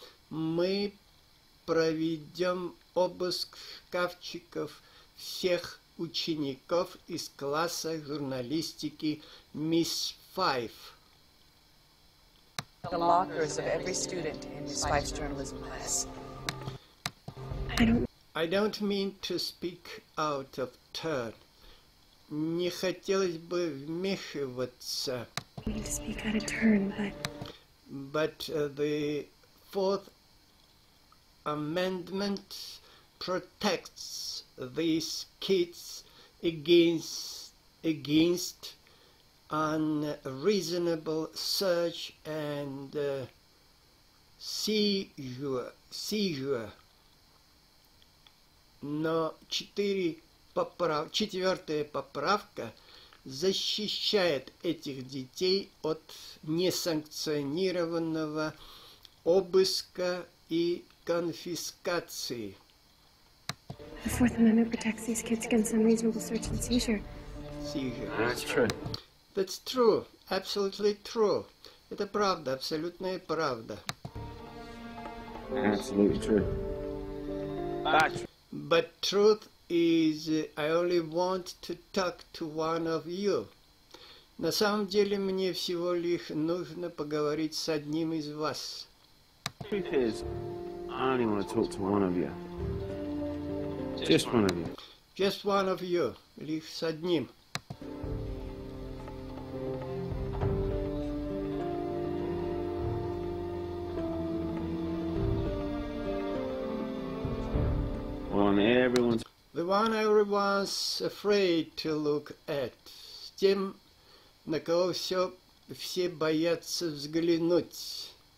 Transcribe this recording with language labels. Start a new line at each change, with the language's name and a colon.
Russian: Мы проведем обыск шкафчиков всех учеников из класса журналистики Miss Five.
English: The lockers of every student in Miss Fife's journalism class. I don't mean to speak out of turn.
Russian: Не хотелось бы вмешиваться.
English: To speak out of turn, But the Fourth Amendment protects these kids against unreasonable search and seizure.
Russian: Но четвертая поправка защищает этих детей от несанкционированного обыска и конфискации.
English: The Fourth Amendment protects these kids against unreasonable search and seizure. That's true. That's true. Absolutely true.
Russian: Это правда, абсолютная правда.
English: Absolutely true. But truth is, I only want to talk to one of you.
Russian: На самом деле, мне всего лишь нужно поговорить с одним из вас.
English: Truth is, I only want to talk to one of you. Just one of you. Just one of you.
Russian: Лишь с одним.
English: The one everyone's afraid to look at.
Russian: С тем, на кого все боятся взглянуть.